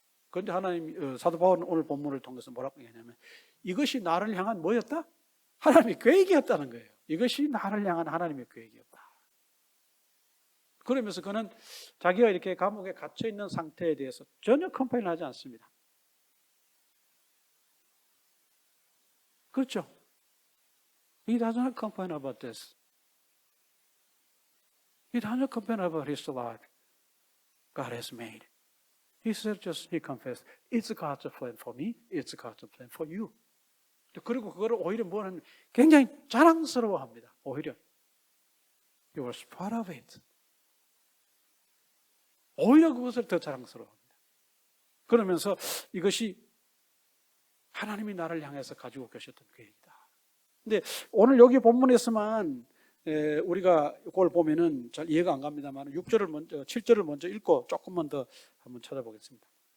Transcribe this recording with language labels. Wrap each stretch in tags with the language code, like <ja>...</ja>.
<ko>그런데 하나님, 사도 바울은 오늘 본문을 통해서 뭐라고 얘기하냐면 이것이 나를 향한 뭐였다? 하나님의 계획이었다는 거예요. 이것이 나를 향한 하나님의 계획이었다. 그러면서 그는 자기가 이렇게 감옥에 갇혀 있는 상태에 대해서 전혀 컴플레인 하지 않습니다. 그렇죠?</ko> <en>He does not complain about this. He does not complain about his life God has made. He said just, he confessed, it's God's plan for me, it's God's plan for you.</en> <ko>그리고 그거를 오히려 뭐는 굉장히 자랑스러워합니다. 오히려</ko> <en>You were part of it.</en> <ko>오히려 그것을 더 자랑스러워합니다. 그러면서 이것이 하나님이 나를 향해서 가지고 계셨던 계획이다. 근데 오늘 여기 본문에서만 우리가 그걸 보면은 잘 이해가 안 갑니다만 7절을 먼저 읽고 조금만 더 한번 찾아보겠습니다.</ko>